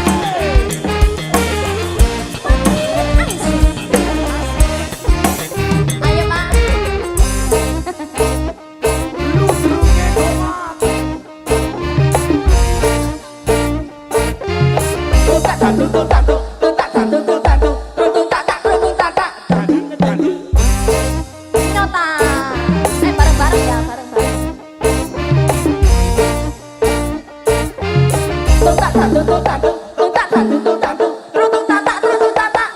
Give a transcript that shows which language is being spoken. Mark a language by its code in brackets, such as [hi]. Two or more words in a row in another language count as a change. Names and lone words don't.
[jv] Ayo Pak. Ludruknya kuat. Tutak tandu, tutak tandu, tutak tandu, tutak tandu, tutak tak, tutak tak. Tandu, tandu. Nota. Bareng-bareng ya, bareng-bareng. Tutak tandu, tutak tandu, tutak tandu, tutak tandu. Tutuk tak tak, tutuk tak tak.